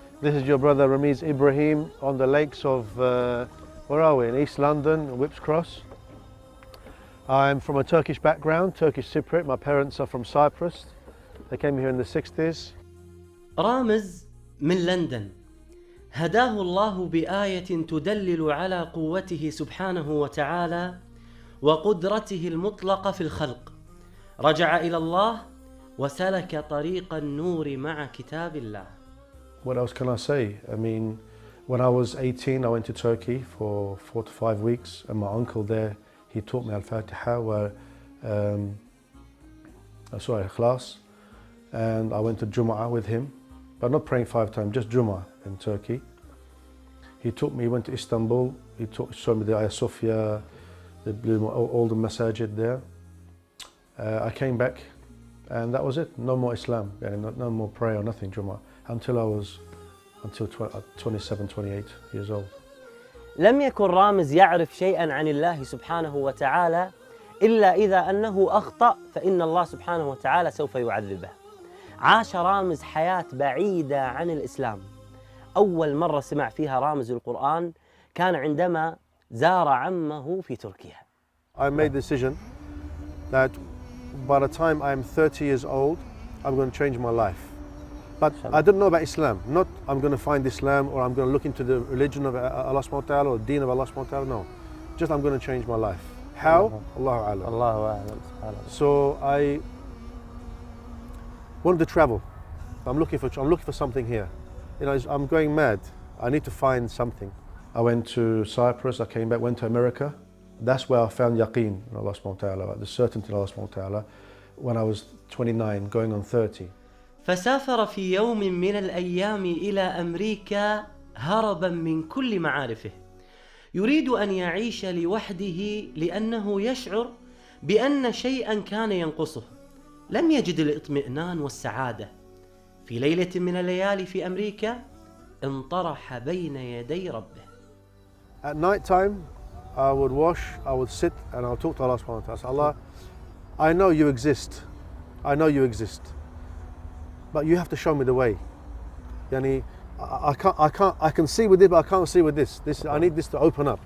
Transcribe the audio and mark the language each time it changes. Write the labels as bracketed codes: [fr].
[en] This is your brother Ramez Ibrahim on the lakes of, where are we? In East London, Whipps Cross. I'm from a Turkish background, Turkish Cypriot. My parents are from Cyprus. They came here in the 60s. [ar] رامز من لندن هداه الله بآية تدلل على قوته سبحانه وتعالى وقدرته المطلقة في الخلق. رجع إلى الله وسلك طريق النور مع كتاب الله. [en] What else can I say? I mean, when I was 18, I went to Turkey for 4 to 5 weeks, and my uncle there, he taught me Al-Fatiha, Ikhlas, and I went to Jum'ah with him, but not praying 5 times, just Jum'ah in Turkey. He taught me, he went to Istanbul, showed me the Ayah Sophia, all the masajid there. I came back, and that was it. No more Islam, no more prayer or nothing, Jum'ah, until 27, 28 years old. [ar] لم يكن رامز يعرف شيئا عن الله سبحانه وتعالى إلا إذا أنه أخطأ فإن الله سبحانه وتعالى سوف يعذبه. عاش رامز حياة بعيدة عن الإسلام. أول مرة سمع فيها رامز القرآن كان عندما زار عمه في تركيا. [en] I made the decision that by the time I'm 30 years old, I'm going to change my life. But I didn't know about Islam. Not I'm going to find Islam or I'm going to look into the religion of Allah subhanahu wa ta'ala or the deen of Allah subhanahu wa ta'ala. No. Just I'm going to change my life. How? Allahu a'lam. Allahu a'lam. So I wanted to travel. I'm looking for something here. You know, I'm going mad. I need to find something. I went to Cyprus, I came back, went to America. That's where I found yaqeen in Allah subhanahu wa ta'ala, the certainty in Allah subhanahu wa ta'ala, when I was 29, going on 30. [ar] فسافر في يوم من الأيام إلى أمريكا هربا من كل معارفه. يريد أن يعيش لوحده لأنه يشعر بأن شيئا كان ينقصه. لم يجد الاطمئنان والسعادة. في ليلة من الليالي في أمريكا انطرح بين يدي ربه. [en] At night time, I would wash, I would sit, and I would talk to Allah subhanahu wa ta'ala. Allah, I know you exist. I know you exist. But you have to show me the way. Yani, I can see with it, but I can't see with this. I need this to open up.